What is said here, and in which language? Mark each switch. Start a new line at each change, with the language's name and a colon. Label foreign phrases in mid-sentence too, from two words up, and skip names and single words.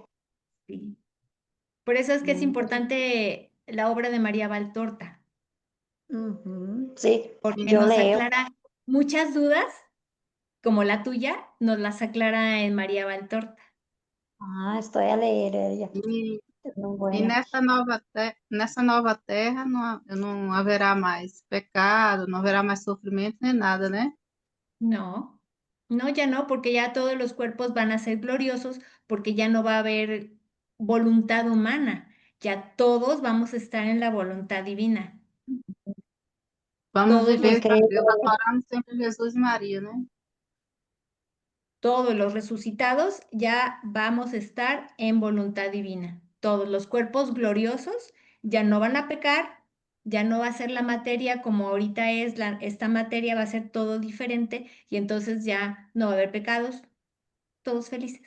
Spanish: sí. Por eso es que es muy interesante. importante la obra de María Valtorta, Ujú, sí, porque yo nos leo. aclara muchas dudas, como la tuya, nos las aclara en María Valtorta. Ah, estoy a leer ella.
Portuguese: E,
Spanish: Es muy
Portuguese: e
Spanish: buena.
Portuguese: nessa nova terra não haverá mais pecado, não haverá mais sofrimento nem nada, né?
Spanish: No, no, ya no, porque ya todos los cuerpos van a ser gloriosos, porque ya no va a haber voluntad humana, ya todos vamos a estar en la voluntad divina,
Portuguese: Vamos
Spanish: todos
Portuguese: viver
Spanish: los,
Portuguese: para
Spanish: Increíble.
Portuguese: Deus adorando sempre Jesus e Maria, né?
Spanish: todos los resucitados ya vamos a estar en voluntad divina, todos los cuerpos gloriosos ya no van a pecar, ya no va a ser la materia como ahorita es, esta materia va a ser todo diferente y entonces ya no va a haber pecados, todos felices.